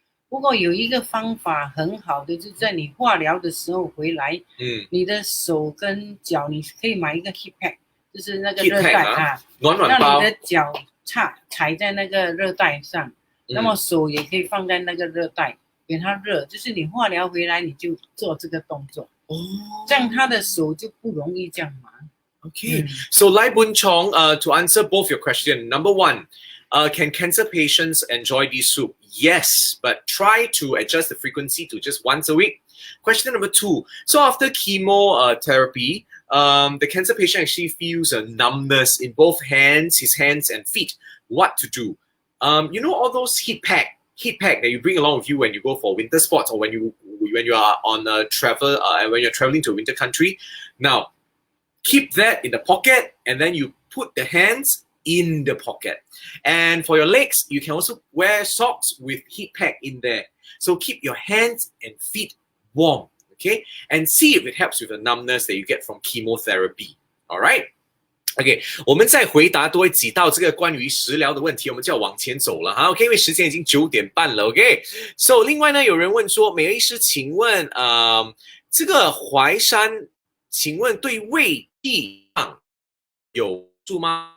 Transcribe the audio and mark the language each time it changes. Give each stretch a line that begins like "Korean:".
Chinese: 不过有一个方法很好的，就是在你化疗的时候回来，你的手跟脚你可以买一个 heat pack， 就是那个热带暖包，让你的脚踩在那个热带上，那么手也可以放在那个热带，给它热，就是你化疗回来你就做这个动作，这样他的手就不容易这样麻。
English: Okay, so Lai Bun Chong, to answer both your questions, number one, can cancer patients enjoy this soup? Yes, but try to adjust the frequency to just once a week. Question number 2, so after chemotherapy, the cancer patient actually feels a numbness in both his hands and feet. What to do? You know all those heat pack that you bring along with you when you go for winter sports or when you are on a travel when you're traveling to a winter country. Now, keep that in the pocket, and then you put the hands in the pocket. And for your legs, you can also wear socks with heat pack in there. So keep your hands and feet warm, okay? And see if it helps with the numbness that you get from chemotherapy, all right?
Chinese: OK，我们再回答多几道这个关于食疗的问题，我们就要往前走了哈。 OK，因为时间已经9点半了。OK，so 另外呢，有人问说，美医师，请问这个淮山，请问对胃气胀有助吗？